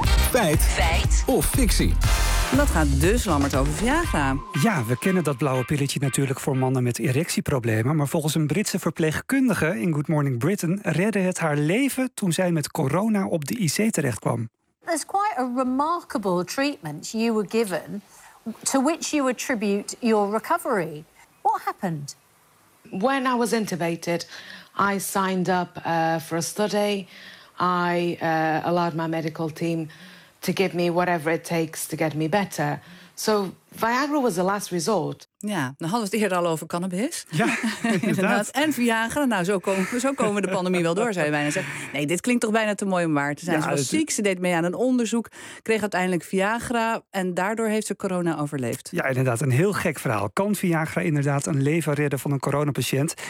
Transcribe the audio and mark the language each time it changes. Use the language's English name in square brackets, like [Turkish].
[Dutch] Feit. Feit. Of fictie. Dat gaat dus, Lammert, over Viagra. Ja, we kennen dat blauwe pilletje natuurlijk voor mannen met erectieproblemen. Maar volgens een Britse verpleegkundige in Good Morning Britain redde het haar leven toen zij met corona op de IC terechtkwam. [English] It's quite a remarkable treatment you were given, to which you attribute your recovery. What happened? When I was intubated, I signed up for a study. I allowed my medical team to give me whatever it takes to get me better. So Viagra was the last resort. [Dutch] Ja, dan hadden we het eerder al over cannabis. Ja, inderdaad. En Viagra. Nou, zo komen we de pandemie wel door, zou je bijna zeggen. Nee, dit klinkt toch bijna te mooi om waar te zijn. Ja, ze was ziek, ze deed mee aan een onderzoek, kreeg uiteindelijk Viagra en daardoor heeft ze corona overleefd. Ja, inderdaad, een heel gek verhaal. Kan Viagra inderdaad een leven redden van een coronapatiënt?